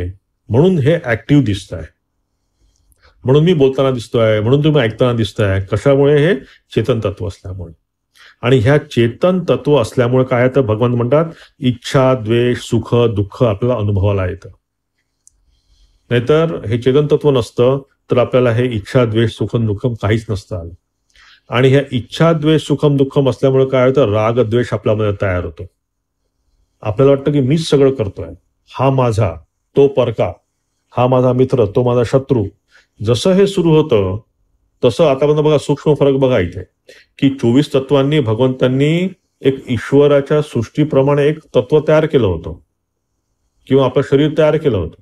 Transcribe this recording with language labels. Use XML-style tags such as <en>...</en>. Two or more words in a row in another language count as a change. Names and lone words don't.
<mr>म्हणून हे ऍक्टिव्ह दिसत आहे, म्हणून मी बोलताना दिसतोय, म्हणून तुम्ही ऐकताना दिसताय. कशामुळे? हे चेतन तत्व असल्यामुळे. आणि ह्या चेतन तत्व असल्यामुळे काय येतं? भगवान म्हणतात इच्छा, द्वेष, सुख, दुःख आपल्याला अनुभवाला येतं. नाहीतर हे चेतन तत्व नसतं तर आपल्याला हे इच्छा, द्वेष,</mr> <sa>सुखम दुःखम</sa> <mr>काहीच नसतं. आणि ह्या इच्छा, द्वेष,</mr> <sa>सुखम दुःखम</sa> <mr>असल्यामुळे काय होतं? राग, द्वेष आपल्यामध्ये तयार होतो. आपल्याला वाटतं की मीच सगळं करतोय, हा माझा, तो परका, हा माझा मित्र, तो माझा शत्रू. जसं हे सुरू होतं तसं आतापर्यंत बघा, सूक्ष्म फरक बघा इथे, की 24 तत्वांनी भगवंतांनी एक ईश्वराच्या सृष्टीप्रमाणे एक तत्व तयार केलं होतं, किंवा आपलं शरीर तयार केलं होतं.</mr>